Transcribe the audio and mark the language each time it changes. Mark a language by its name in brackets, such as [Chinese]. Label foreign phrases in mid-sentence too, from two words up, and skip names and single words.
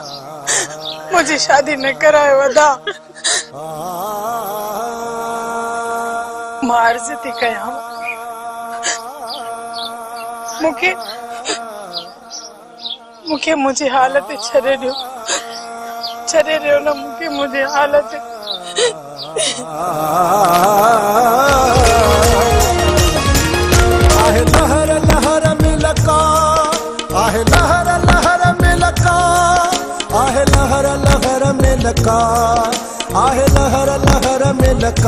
[Sindhi] मुंहिंजी शादी न करायो अदा। मां अर्ज़ थी कयां, मूंखे मुंहिंजी हालत छॾे ॾियो न, मूंखे मुंहिंजी हालत। आहे लहर लहर में लका, आहे लहर लहर में लका, आहे लहर लहर में लका, आहे लहर लहर में लका।